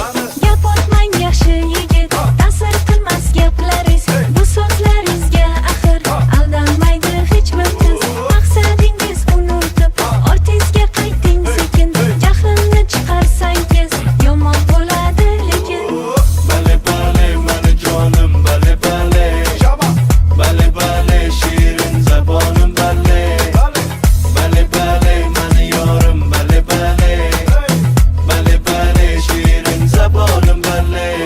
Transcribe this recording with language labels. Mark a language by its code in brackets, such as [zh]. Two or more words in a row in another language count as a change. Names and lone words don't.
[uz] Gap otmang yaxshi yigit, ta'sir qilmas gaplaringiz. Bu so'zlaringizga axir aldanmaydi hech bir qiz. Maqsadingiz unutib, ortingizga qayting sekin. Jahlni chiqarsangiz yomon bo'ladi lekin. [tg] Bale bale mani jonim, bale bale, bale bale shirin zabonim, bale bale bale mani yorim, bale bale, bale bale shirin zabonim, bale.